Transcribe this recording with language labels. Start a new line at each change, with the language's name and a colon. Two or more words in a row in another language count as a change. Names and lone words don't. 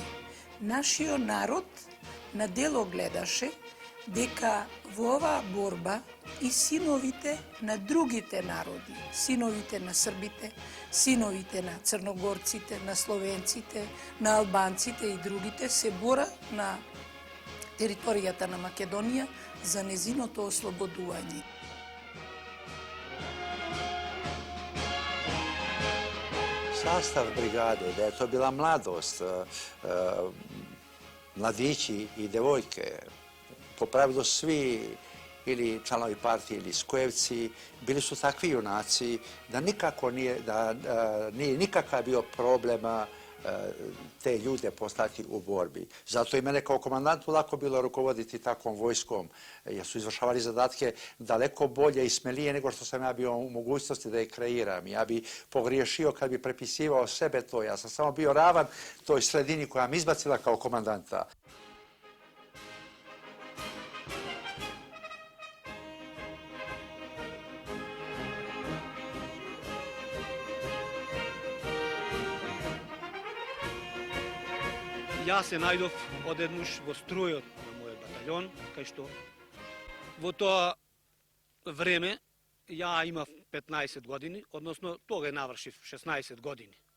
Macedonian: Нашиот народ на дело гледаше дека во оваа борба и синовите на другите народи, синовите на србите, синовите на црногорците, на словенците, на албанците и другите се бора на територијата на Македонија за незиното ослободување.
Serbian: Sastav brigade, da je to bila mladost, mladići i devojke, po pravilu svi ili članovi partije ili skojevci, bili su takvi junaci da nikako nije nikakav bio problema te ljude postati u borbi. Zato i mene kao komandantu lako bilo rukovoditi takvom vojskom, jer su izvršavali zadatke daleko bolje i smelije nego što sam ja bio u mogućnosti da ih kreiram. Ja bi pogriješio kad bi prepisivao sebe to. Ja sam samo bio ravan toj sredini koja me izbacila kao komandanta.
Macedonian: Јас се најдов одеднуш во стројот на мојот батальон, кај што во тоа време ја имав 15 години, односно тога навршив 16 години.